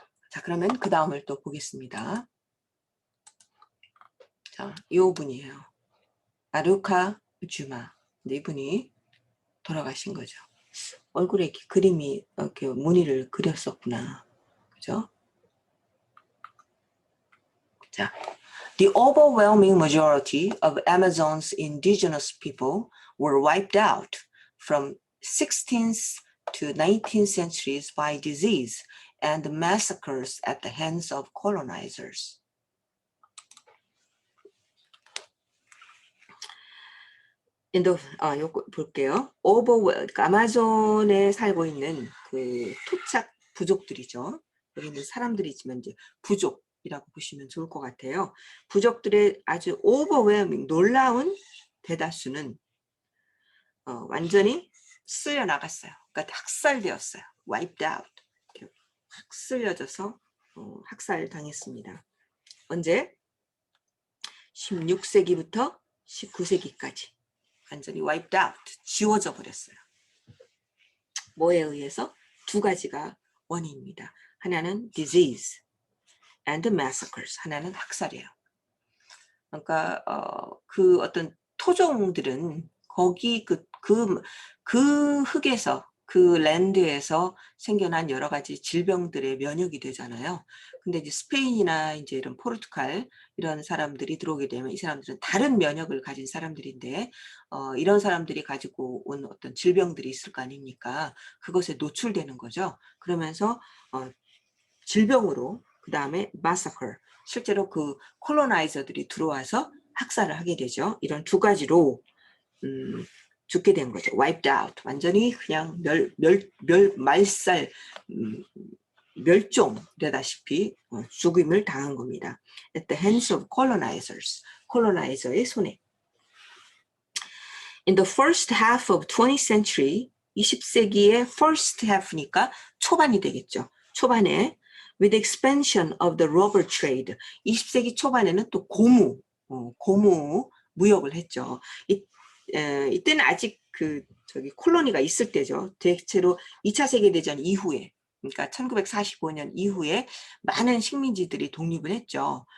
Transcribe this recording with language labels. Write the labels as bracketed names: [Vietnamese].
[Korean] 자, 그러면 그 다음을 또 보겠습니다. 자, 이 분이에요. 아루카 주마. 이분이 돌아가신 거죠. 얼굴에 이렇게 그림이 이렇게 무늬를 그렸었구나. 그죠? [English] 자, the overwhelming majority of Amazon's indigenous people were wiped out from 16th to 19th centuries by disease and massacres at the hands of colonizers. [Korean] 요거 볼게요. 아마존에 살고 있는 그 토착 부족들이죠. 여기 있는 사람들이지만 이제 부족이라고 보시면 좋을 것 같아요. 부족들의 아주 오버웨어밍 놀라운 대다수는 완전히 쓸려 나갔어요. 그러니까 학살되었어요. [English] wiped out. [Korean] 확 쓸려져서 학살 당했습니다. 언제? 16세기부터 19세기까지. 완전히 [English] wiped out, [Korean] 지워져 버렸어요. 뭐에 의해서? 두 가지가 원인입니다. [English] 하나는 disease and massacres. [Korean] 하나는 학살이에요. 그러니까 그 어떤 토종들은 거기 그 흙에서 그 랜드에서 생겨난 여러 가지 질병들의 면역이 되잖아요. 근데 이제 스페인이나 이제 이런 포르투갈 이런 사람들이 들어오게 되면 이 사람들은 다른 면역을 가진 사람들인데 이런 사람들이 가지고 온 어떤 질병들이 있을 거 아닙니까? 그것에 노출되는 거죠. 그러면서 질병으로 그 다음에 massacre 실제로 그 콜로나이저들이 들어와서 학살을 하게 되죠. 이런 두 가지로 죽게 된 거죠. [English] wiped out. [Korean] 완전히 그냥 말살, 멸종되다시피 죽임을 당한 겁니다. [English] At the hands of colonizers. [Korean] 콜로나이저의 손에. [English] In the first half of 20th century, 20세기의 first half니까 [Korean] 초반이 되겠죠. 초반에 [English] with the expansion of the rubber trade. [Korean] 20세기 초반에는 또 고무 무역을 했죠. 이때는 아직 콜로니가 있을 때죠. 대체로 2차 세계대전 이후에, 그러니까 1945년 이후에 많은 식민지들이 독립을 했죠.